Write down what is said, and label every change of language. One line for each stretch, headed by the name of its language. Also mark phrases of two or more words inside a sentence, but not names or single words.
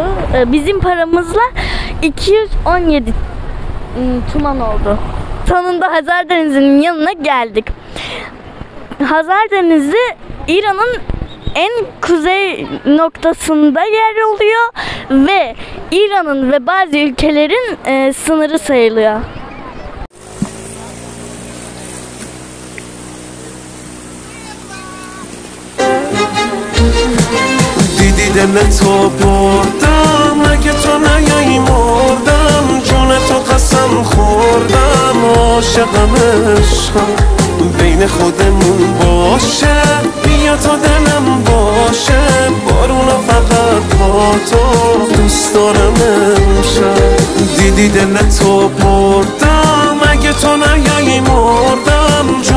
Turkish: Bizim paramızla 217 tuman oldu. Sonunda Hazar Denizi'nin yanına geldik. Hazar Denizi İran'ın en kuzey noktasında yer alıyor ve İran'ın ve bazı ülkelerin sınırı sayılıyor.
Persian: دل تو بردم اگه تو نیایی مردم جون تو قسم خوردم عاشقم عشقم بین خودمون باشه بیا تا دلم باشه بارونا فقط با تو دوست دارم امشب دیدی دل تو بردم اگه تو نیایی مردم